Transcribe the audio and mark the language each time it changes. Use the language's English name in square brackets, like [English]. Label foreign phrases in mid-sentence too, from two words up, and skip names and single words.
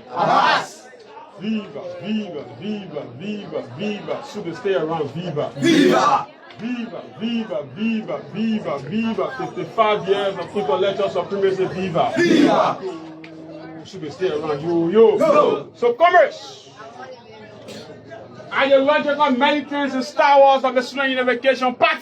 [English] Viva, viva, viva, viva, viva. Should stay around. Viva. Viva. Viva, viva, viva, viva, viva. 55 years of intellectual supremacy. Viva. Viva. Should stay around. Yo. So, commerce. Ideological militants and Star Wars of the Student Unification Party.